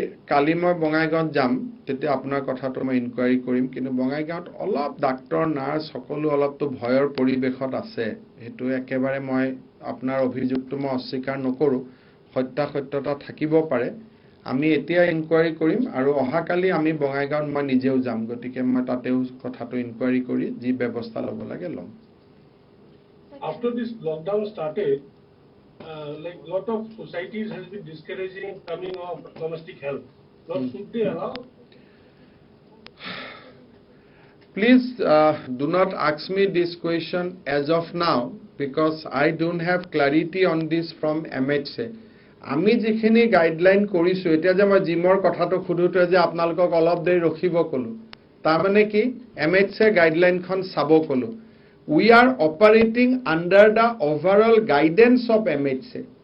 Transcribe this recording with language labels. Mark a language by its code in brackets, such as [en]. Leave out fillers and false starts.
[as] কালি মই বঙাইগাঁৱত যাম তেতিয়া আপোনাৰ কথাটো মই ইনকুৱাৰী কৰিম কিন্তু বঙাইগাঁৱত অলপ ডাক্তৰ নাৰ্ছ সকলো অলপতো ভয়ৰ পৰিবেশত আছে হেতু একেবাৰে মই আপোনাৰ অভিযোগটো মই অস্বীকাৰ নকৰো সত্যতা থাকিব পাৰে আমি এতিয়া ইনকুৱাৰী কৰিম আৰু অহাকালি আমি বঙাইগাঁৱত মই নিজেও যাম গতিকে মই তাতেও কথাটো ইনকুৱাৰী কৰি যি ব্যৱস্থা ল'ব লাগে ল'ম [en] after this lockdown started, like lot of societies has been discouraging coming of domestic help. Now, should they allow? Please do not ask me this question as of now because I don't have clarity on this from MHA. [as] আমি যিখিনি guideline কৰিছো এতিয়া যে মই জিমৰ কথাটো খুদুতে যে আপোনালোকক অলপ দেৰি ৰখিব কলো তাৰ মানে কি MHA গাইডলাইনখন চাব কলো [en] we are operating under the overall guidance of MHA